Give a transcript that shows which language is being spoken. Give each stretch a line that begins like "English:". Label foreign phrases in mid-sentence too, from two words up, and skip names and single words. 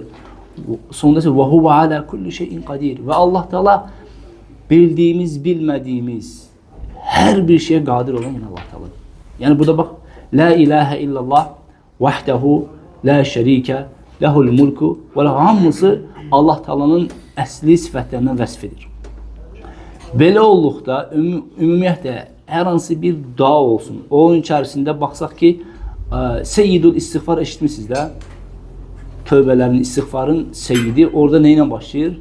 Turkish: Sonunda ise
Arabic: وهو على كل شيء قدير.
Turkish: Ve Allah Teala bildiğimiz, bilmediğimiz her bir şeye kadir olan yine Allah Teala'dır.
Azerbaijani: Yani burada bak,
Arabic: لا إله إلا الله وحده لا شريك له الملك وله
Azerbaijani: hamısı Allah Teala'nın əsli sifətlərindən vəsf edir. Belə olduqda ümumiyyətlə hər hansı bir dua olsun. Onun içərisində baxsaq ki, Seyyidul istiğfar eşitmişsiniz də. Tövbələrin, istiğfarın seyyidi orada nə ilə başlayır?